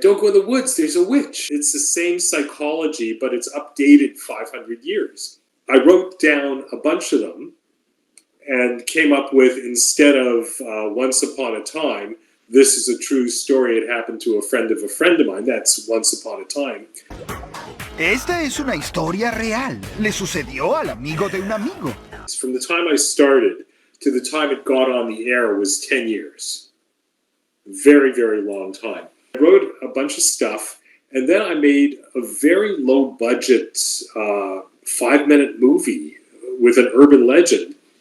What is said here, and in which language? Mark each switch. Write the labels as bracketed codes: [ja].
[en] Don't go in the woods, there's a witch. It's the same psychology, but it's updated 500 years. I wrote down a bunch of them and came up with, instead of Once Upon a Time, this is a true story, it happened to a friend of mine. That's Once Upon a Time. [es] Esta es una historia real. Le sucedió al amigo de un amigo. [en] From the time I started to the time it got on the air was 10 years. Very, very long time. I wrote a bunch of stuff, and then I made a very low-budget 5-minute movie with an urban legend.